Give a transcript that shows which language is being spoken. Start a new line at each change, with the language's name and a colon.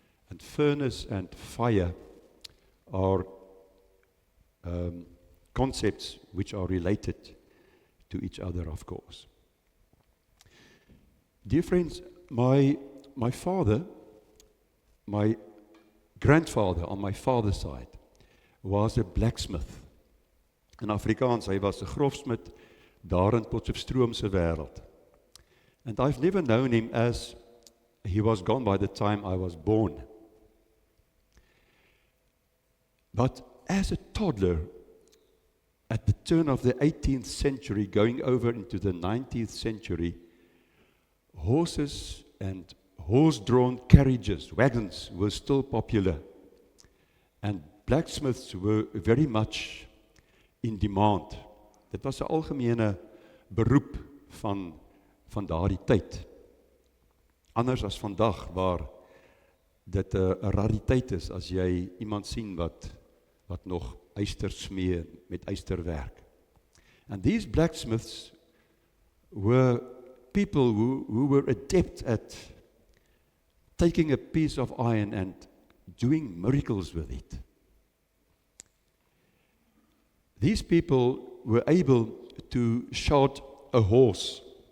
English: And furnace and fire are concepts which are related to each other, of course. Dear friends, my father, my grandfather on my father's side, was a blacksmith. In Afrikaans,
Afrikaans: hy was 'n grofsmid daar in Potchefstroom se wêreld.
English: And I've never known him as he was gone by the time I was born. But as a toddler, at the turn of the 18th century, going over into the 19th century, horses and horse-drawn carriages, wagons, were still popular. And blacksmiths were very much in demand.
Afrikaans: Dit was 'n algemene beroep van daardie tyd. Anders as vandag, waar dit 'n rariteit is as jy iemand sien wat nog yster smee met ysterwerk.
English: And these blacksmiths were people who were adept at taking a piece of iron and doing miracles with it. These people were able to shod a horse.